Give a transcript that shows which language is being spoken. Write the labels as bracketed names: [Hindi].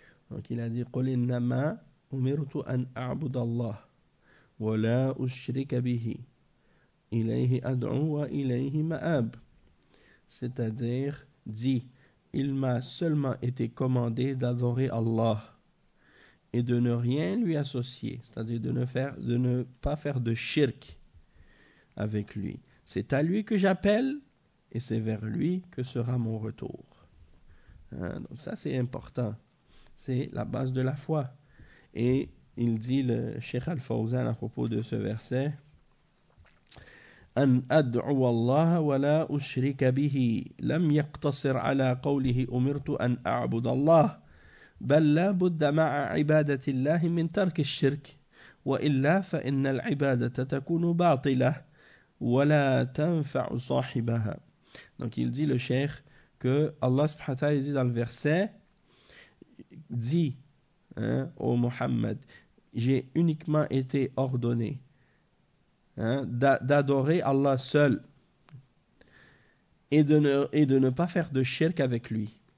[French] Donc il a dit [Arabic] قُلْ إِنَّمَا أُمِرْتُ أَنْ أَعْبُدَ اللَّهِ وَلَا أُشْرِكَ بِهِ إِلَيْهِ أَدْعُ وَإِلَيْهِ مَأَبْ. [French] C'est-à-dire dit « Il m'a seulement été commandé d'adorer Allah et de ne rien lui associer, c'est-à-dire de ne pas faire de shirk avec lui. C'est à lui que j'appelle et c'est vers lui que sera mon retour. Hein? » Donc ça, c'est important. C'est la base de la foi. Et il dit, le Cheikh Al-Fawzan, à propos de ce verset, [Arabic] أن أدعو الله ولا أشرك به لم يقتصر على قوله أمرت أن أعبد الله بل لا بد مع عبادة الله من ترك الشرك وإلا فإن العبادة تكون باطلة ولا تنفع صاحبها. [French] Donc il dit le cheikh que Allah subhanahu wa ta'ala dit dans le verset dit hein, au Muhammad, j'ai uniquement été ordonné hein, d'adorer Allah seul et de ne pas faire de shirk avec lui.